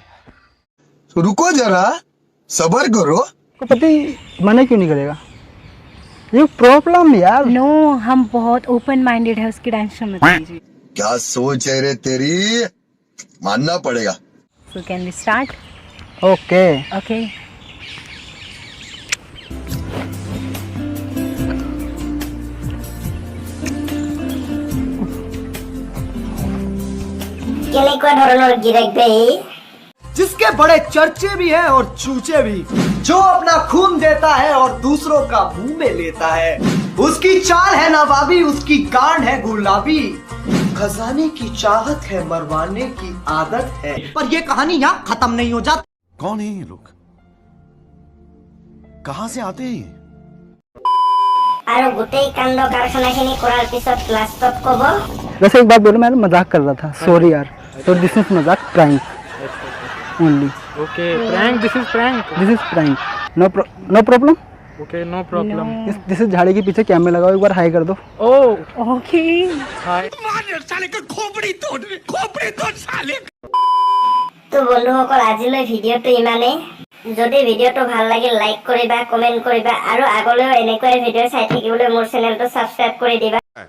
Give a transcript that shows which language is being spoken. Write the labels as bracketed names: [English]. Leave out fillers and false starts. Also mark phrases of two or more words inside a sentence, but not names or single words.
[Hindi] तो रुको जरा, सबर करो। को पति मना क्यों नहीं करेगा? ये प्रॉब्लम यार। नो हम बहुत [English] open minded [Hindi] है, उसकी टेंशन मत लीजिए। क्या सोच है रे तेरी, मानना पड़ेगा। [English] so can we start? [Hindi] ओके ओके। [Assamese] কেনেকুৱা ধৰণৰ গিৰেক বে? [Hindi] जिसके बड़े चर्चे भी हैं और चूचे भी, जो अपना खून देता है और दूसरों का मुंह में लेता है। उसकी चाल है नवाबी, उसकी गांड है गुलाबी, खजाने की चाहत है, मरवाने की आदत है। पर ये कहानी यहाँ खत्म नहीं हो जाती। कौन है ये लोग, कहाँ से आते हैं? [Assamese] আৰু গোটেই কাণ্ড কাৰখানাখিনি কৰাৰ পিছত লাষ্টত ক'ব। [Hindi] वैसे एक बात बोलो, मैं मजाक कर रहा था, सॉरी यार। तो [English] this is [Hindi] मजाक, [English] prank only. okay prank, this is prank. this is prank, no problem. Okay, no problem. [Hindi] जैसे झाड़ी के पीछे कैमरा लगाओ, एक बार हाई कर दो। [English] Oh, okay. [Assamese] তো বন্ধুসকল আজিলৈ ভিডিঅ'টো ইমানেই। যদি ভিডিঅ'টো ভাল লাগিল লাইক কৰিবা, কমেন্ট কৰিবা আৰু আগলৈও এনেকৈ ভিডিঅ' চাই থাকিবলৈ মোৰ চেনেলটো সাবস্ক্ৰাইব কৰি দিবা।